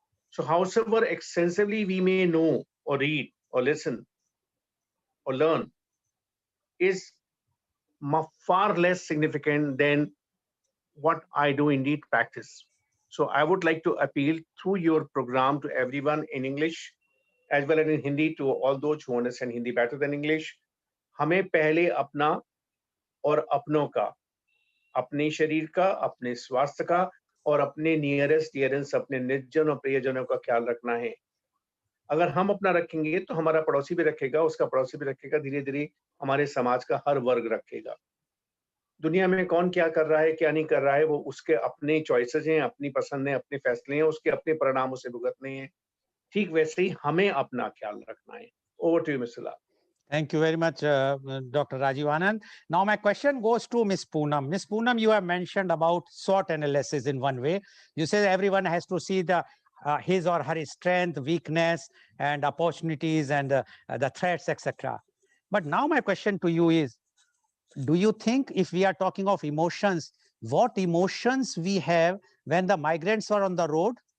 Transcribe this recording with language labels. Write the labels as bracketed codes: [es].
[en] So, however extensively we may know or read or listen or learn is far less significant than what I do indeed practice. So, I would like to appeal through your program to everyone in English as well as in Hindi to all those who understand Hindi better than English. [hi] हमें पहले अपना और अपनों का, अपने शरीर का, अपने स्वास्थ्य का और अपने नियरेस्ट डियरेंस, अपने निजजन और प्रियजनों का ख्याल रखना है. अगर हम अपना रखेंगे तो हमारा पड़ोसी भी रखेगा, उसका पड़ोसी भी रखेगा, धीरे धीरे हमारे समाज का हर वर्ग रखेगा. दुनिया में कौन क्या कर रहा है, क्या नहीं कर रहा है, वो उसके अपने चॉइसेस हैं, अपनी पसंद है, अपने फैसले हैं, उसके अपने परिणाम उसे भुगतने हैं. ठीक वैसे ही हमें अपना ख्याल रखना है. [en] Over to you mister Lal. Thank you very much, Dr. Rajiv Anand. Now, my question goes to Ms. Poonam. Ms. Poonam, you have mentioned about SWOT analysis in one way. You say everyone has to see the his or her strength, weakness, and opportunities, and the threats, etc. But now my question to you is, do you think if we are talking of emotions, what emotions we have when the migrants are on the road?